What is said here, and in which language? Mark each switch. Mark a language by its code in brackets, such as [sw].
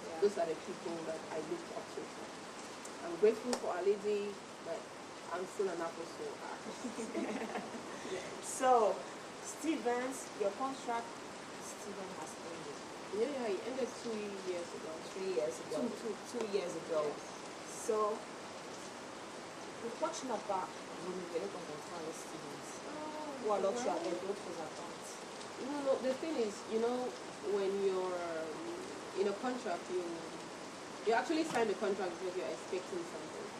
[en] Those are the people that I looked up to. I'm grateful for Aledi, but I'm still an Afro soul artist. So, Stevens, your contract, Steven has ended. Yeah, it ended 2 years ago. 3 years ago. Two years ago. Yes. [fr] So, pourquoi tu n'as pas renouvelé ton contrat avec Stevens? Ou alors tu avais d'autres attentes? [en] No, the thing is, when you're in a contract, you actually sign the contract because you're expecting something.